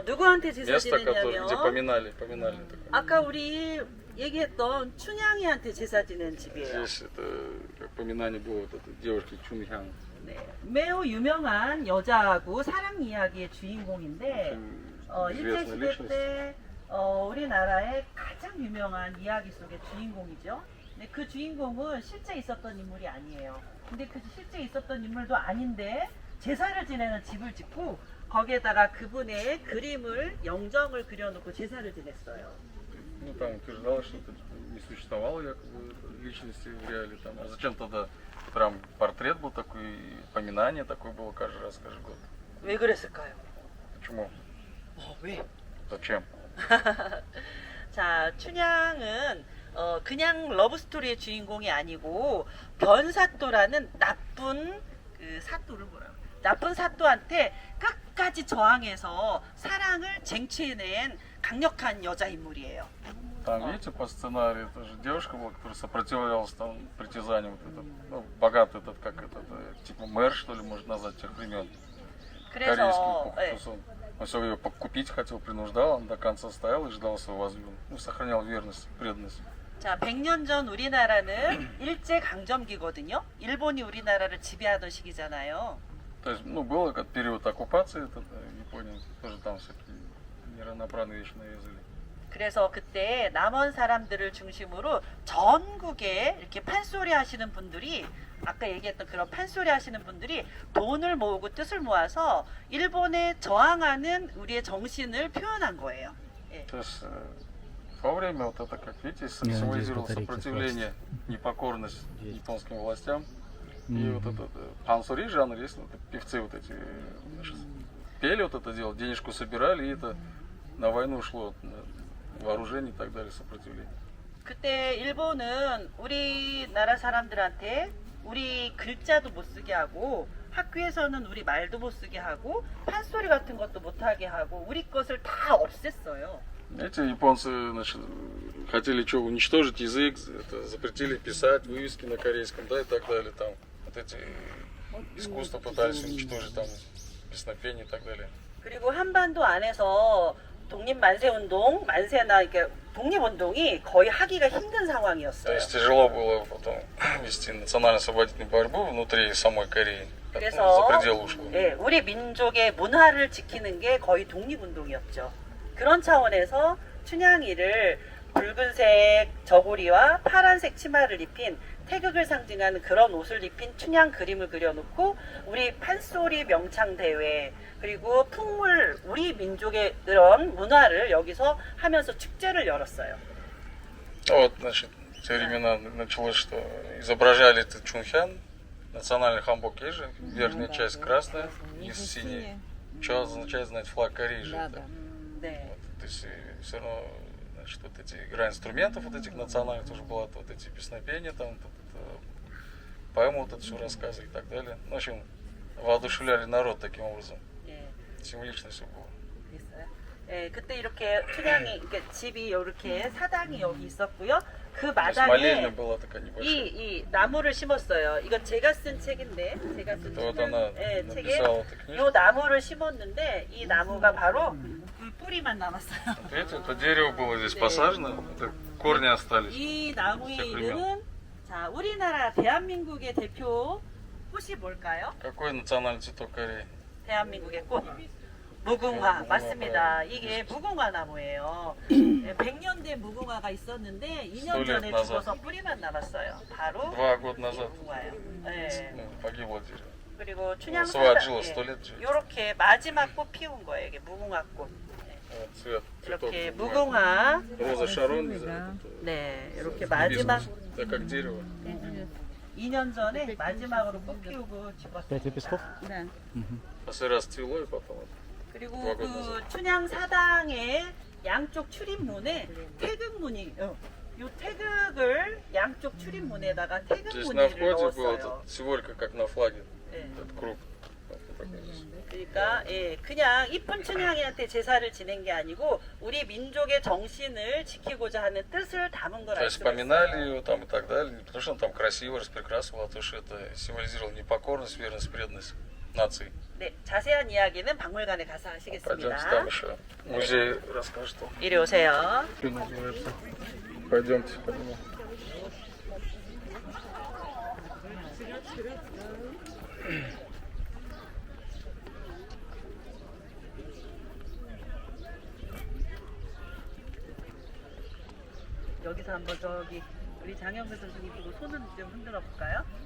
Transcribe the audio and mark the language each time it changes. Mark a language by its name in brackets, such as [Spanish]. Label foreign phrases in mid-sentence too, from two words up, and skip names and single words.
[Korean] 누구한테 제사 [Russian] Место, где [Korean] 지내냐면 [Russian] поминали такое. [Korean] 아까 우리 얘기했던 춘향이한테 제사 지내는 집이에요. [Russian] Здесь это как поминание было вот этой девушки Чунхян. [Korean] 네, 매우 유명한 여자하고 사랑 이야기의 주인공인데 일제시대 때 우리나라의 가장 유명한 이야기 속의 주인공이죠. 근데 그 주인공은 실제 있었던 인물이 아니에요. 근데 그 실제 있었던 인물도 아닌데 제사를 지내는 집을 짓고 거기에다가 그분의 그림을 영정을 그려놓고 제사를 지냈어요. [Russian] Ну там утверждалось, что это не существовало якобы личности в реале. Там. А зачем тогда прям портрет был такой, поминание такое было каждый раз, каждый год? [Korean] 왜 그랬을까요? [Russian] Почему? [Korean] 왜? [Russian] Зачем? [Korean] 자, 춘향은 그냥 러브스토리의 주인공이 아니고 변사또라는 나쁜 그 사또를 뭐라고? 나쁜 사또한테 끝까지 저항해서 사랑을 쟁취해낸 강력한 여자 인물이에요. [Russian] Там, видите, по сценарию тоже девушка была, которая сопротивлялась там притязаниям вот этот, ну, богатый этот, как этот, типа мэр, что ли, можно назвать, тех времен. [Korean] 그래서 [Russian] Корейский. Он все ее купить хотел, принуждал, он до конца стоял и ждал своего возлюбленного. Ну, сохранял верность, преданность. [Korean] 자, 100년 전 우리나라는 일제 강점기거든요. 일본이 우리나라를 지배하던 시기잖아요. [Russian] То есть, ну, был как период оккупации, это, Японии, тоже там всякие неравноправные вещи навязали. [Korean] 그래서 그때 남원 사람들을 중심으로 전국에 이렇게 판소리 하시는 분들이 아까 얘기했던 그런 판소리 하시는 분들이 돈을 모으고 뜻을 모아서 일본에 저항하는 우리의 정신을 표현한 거예요. 예. [Russian] То есть, в то время вот это, как видите, Не, символизировало надеюсь, батарейки сопротивление, непокорность японским властям. И Мгм. вот этот пансури жанр, есть вот певцы вот эти, значит, пели вот это дело, денежку собирали, и это на войну шло, на вооружение и так далее, сопротивление. [Korean] 그때 일본은 우리나라 사람들한테 우리 글자도 못 쓰게 하고 학교에서는 우리 말도 못 쓰게 하고 판소리 같은 것도 못 하게 하고 우리 것을 다 없앴어요. [Russian] Эти японцы, значит, хотели что, уничтожить язык, это, запретили писать вывески на корейском, да, и так далее, там, вот эти искусства пытались уничтожить, там, песнопение и так далее. [Korean] 그리고 한반도 안에서 독립 만세 운동, 만세나 이렇게 독립 운동이 거의 하기가 힘든 [Russian] То [Korean] 상황이었어요. [Russian] есть тяжело было потом вести национально-освободительную борьбу внутри самой Кореи. За [Korean] 그래서 [Russian] пределы ушло. [Korean] 예, 우리 민족의 문화를 지키는 게 거의 독립 운동이었죠. 그런 차원에서 춘향이를 붉은색 저고리와 파란색 치마를 입힌 태극을 상징하는 그런 옷을 입힌 춘향 그림을 그려놓고 우리 판소리 명창 대회 그리고 풍물 우리 민족의 그런 문화를 여기서 하면서 축제를 열었어요. [Russian] Вот, значит, в те времена началось, что изображали этот Чунхян, национальный ханбок есть же, верхняя часть красная, низ синий. Что означает знать флаг Кореи же? это? [Korean] 네. [Russian] Вот, то есть все равно, значит, вот эти игра инструментов вот этих национальных тоже была, вот эти песнопения, там, вот это, поэмы, вот это все рассказы и так далее. Ну, в общем, воодушевляли народ таким образом. [Korean] 예. [Russian] Символично все было. [Korean] 있어요. 예, 그때 이렇게 춘향이 이렇게 집이 이렇게 사당이 여기 있었고요. 그 [Russian] То есть молельня [Korean] 마당에 [Russian] была такая небольшая. [Korean] 이 나무를 심었어요. 이건 제가 쓴 책인데 제가 쓴 또 하나 예, 책에 [Russian] написала эта книжка. [Korean] 이 나무를 심었는데 이 나무가 바로 이 뿌리만 남았어요. [Russian] Видите, это дерево было здесь [Korean] 네. [Russian] посажено, это корни остались. [Korean] 이 나무의 진짜 이름은 자 우리나라 대한민국의 대표 꽃이 뭘까요? [Russian] Какой национальный цветок Кореи? [Korean] 대한민국의 꽃. 무궁화 맞습니다. 이게 무궁화 나무예요. 100년 된 무궁화가 있었는데 2년 전에 죽어서 뿌리만 남았어요. 바로 [Russian] 2 года назад [Korean] 무궁화예요. 네. [Russian] погибло дерево. [Korean] 그리고 [Russian] своджило 100 лет жить. [Korean] 이렇게 마지막 꽃 피운 거예요. 이게 무궁화 꽃. [Russian] Вот цвет цветов. [Korean] 이렇게 무궁화. [Russian] Роза Шарон, не знаю, [Korean] 네, 이렇게 [Russian] это [Korean] 마지막 [Russian] бизнес. Это как дерево. [Korean] 2년 전에 마지막으로 꽃 피우고 죽었어요. [Russian] 5 лепестков? Последний раз цвело и потом. [Korean] 그리고 그 춘향 사당의 양쪽 출입문에 태극무늬, 요 태극을 양쪽 출입문에다가 [Russian] Здесь на [Korean] 태극무늬를 [Russian] входе была [Korean] 넣었어요. [Russian] эта символика, как на флаге. [Korean] 네. [Russian] Этот круг. Вот такой здесь. [Korean] 그러니까 예, 그냥 이쁜 춘향이한테 제사를 지낸 게 아니고 우리 민족의 정신을 지키고자 하는 뜻을 담은 [Russian] То [Korean] 거라 할 [Russian] есть [Korean] 수가 [Russian] поминали [Korean] 있어요. [Russian] ее там и так далее, не потому что она там красиво распрекрасывала, а то, что это символизировало непокорность, верность, преданность нации. [Korean] 네, 자세한 이야기는 박물관에 가서 [Russian] Пойдемте [Korean] 하시겠습니다. [Russian] там еще музей расскажет. [Korean] 이리 오세요. [Russian] Что называется? Пойдемте, пойдем. [Korean] 여기서 한번 저기 우리 장영배 선생님 보고 손을 좀 흔들어 볼까요?